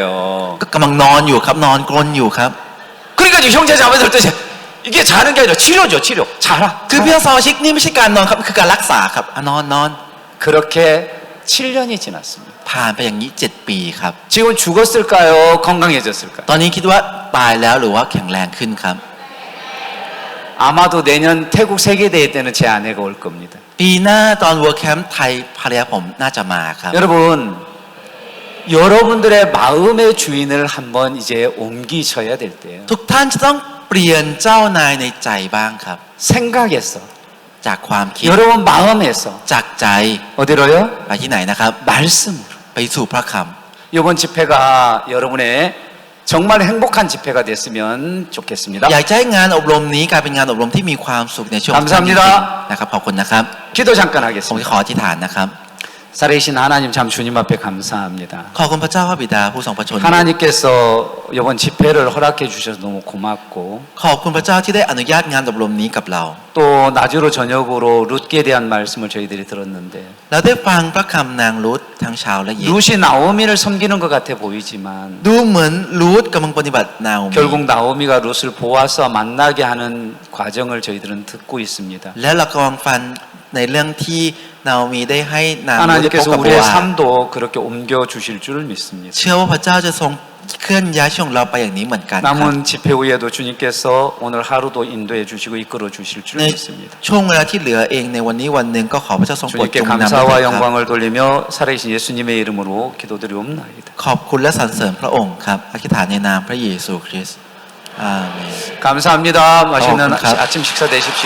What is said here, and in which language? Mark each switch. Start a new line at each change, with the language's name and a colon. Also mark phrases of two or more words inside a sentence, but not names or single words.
Thai: ก็กำลังนอนอยู่ครับ นอนกรนอยู่ครับ
Korean: 그러니까 이제 형제자매들 때 이게 자는 게 아니라 치료죠, 치료. 자라.
Thai: คือพี่น้องสมาชิกนี่ไม่ใช่การนอนครับคือการรักษาครับอ่ะนอน
Korean: 그렇게 7년이 지났습니다.
Thai: ผ่านไปอย่างนี้7 ปีครับ
Korean: 지금 죽었을까요? 건강해졌을까요?
Thai: ตอนนี้คิดว่าตายแล้วหรือว่าแข็งแรงขึ้นครับ
Korean: 아마도 내년 태국 세계대회 때는 제 아내가 올 겁니다.
Thai: ปีหน้าตอน World Camp ไทยภรรยาผมน่าจะมาครับ
Korean: 여러분, 여러분들의 마음의 주인을 한번 이제 옮기셔야 될 때예요.
Thai: ทุกท่านจะต้องเปลี่ยนเจ้านายในใจบ้างครับ
Korean: 생각에서,
Thai: จากความคิด
Korean: 여러분 마음에서
Thai: จากใจ
Korean: 어디로요?
Thai: ไปที่ไหนนะครับ
Korean: 말씀으로.
Thai: ไปสู่พระค
Korean: 이번 집회가 여러분의 정말 행복한 집회가 됐으면 좋겠습니다.
Thai: ำอยากจะให้งานอบรมนี้กลายเป็นงานอบรมที่มีความสุขในช่วง
Korean: 감사합니다
Thai: นะครับขอบคุณนะครับ
Korean: 기도 잠깐
Thai: ผม
Korean: 하겠습니다.
Thai: ขออธิษฐานนะครับ
Korean: 살아계신 하나님 참 주님 앞에 감사합니다.
Thai: ขอบคุณพระเจ้าพระบิดาผู้ทรงพระชน
Korean: 하나님께서 이번 집회를 허락해 주셔서 너무 고맙고
Thai: ขอบคุณพระเจ้าที่ได้อนุญาตงานอบรมนี้กับเรา
Korean: 또 낮으로 저녁으로 룻기에 대한 말씀을 저희들이 들었는데
Thai: เราได้ฟังพระคำนางรุธทั้งเช้าและเย็น
Korean: 룻이 나오미를 섬기는 것 같아 보이지만
Thai: ดูเหมือนรูธกำลังปฏิบัตินาโอมี
Korean: 결국 나오미가 룻을 보아서 만나게 하는 과정을 저희들은 듣고 있습니다.
Thai: แล้วเรากำลังฟังในเรื่องที่นาโอมีได้ให้นางรุธได้พบ
Korean: 하나님께서
Thai: กับโบ
Korean: 우리의
Thai: อา
Korean: 삶도 그렇게 옮겨 주실 줄을 믿습니다.
Thai: เชื่อว่าพระเจ้าจะทรงเคลื่อนย้ายช่วงเราไปอย่างนี้เหมือนกันครับ
Korean: 남은 집회 후에도 주님께서 오늘 하루도 인도해 주시고 이끌어 주실 줄
Thai: ใน
Korean: 믿습니다.
Thai: ช่วงเวลาที่เหลือเองในวันนี้วันหนึ่งก็ขอพระเจ้าทรงโปรด
Korean: 주님께
Thai: จงนำ
Korean: 감사와
Thai: ด้วยครับ
Korean: 영광을 돌리며 살아계신 예수님의 이름으로 기도드리옵나이다.
Thai: ขอบคุณและสรรเสริญพระองค์ครับอธิษฐานในนามพระเยซูคริสต์อาเมน
Korean: 감사합니다. 맛있는 감사합니다. 아침 식사 되십시오.